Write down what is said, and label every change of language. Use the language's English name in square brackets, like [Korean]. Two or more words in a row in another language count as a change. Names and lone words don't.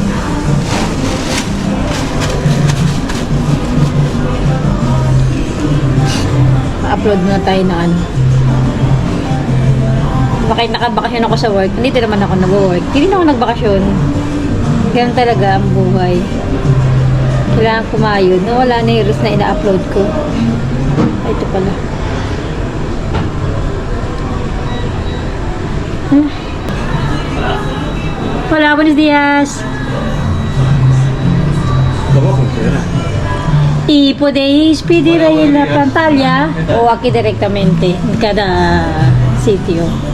[Filipino] Pa-upload na tayo ng ano. Bakit nakabakasyon ako sa work? Hindi naman ako nag-work. Hindi na ako nagbakasyon. Ganun talaga ang buhay. Kailangan kumayod. Nawala na yung reels na ina-upload ko. Ay, ito pala. Huh? [Spanish] Hola, buenos días. ¿Y podéis pedir ahí en la pantalla o aquí directamente en cada sitio?